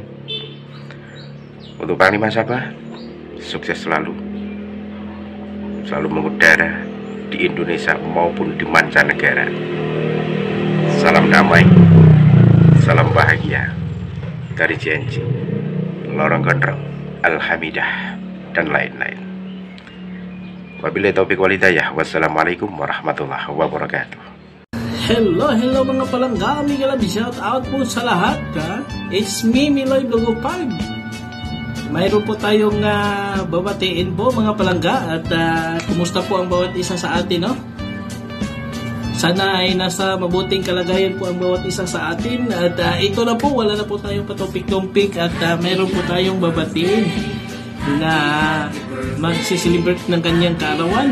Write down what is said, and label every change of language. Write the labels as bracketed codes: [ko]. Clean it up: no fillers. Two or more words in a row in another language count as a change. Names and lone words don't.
[id] Untuk Panglima Sabah, sukses selalu mengudara di Indonesia maupun di mancanegara. Salam damai, salam bahagia dari Cienci, Lorong Gondrong, Alhamidah, dan lain-lain. [ar] وبالله التوفيق والهداية والسلام عليكم ورحمة الله وبركاته. [tl] Hello mga palangga, Miguel, [en] shout out [tl] po sa lahat. [en] It's me, Miloy Blogopag. [tl] Mayroon po tayong babatiin po mga palangga, at kumusta po ang bawat isa sa atin, no? Sana ay nasa mabuting kalagayan po ang bawat isa sa atin, at ito na po, wala na po tayong patumpik-tumpik, at mayroon po tayong babatiin na magsiselebrate ng kanyang kaarawan.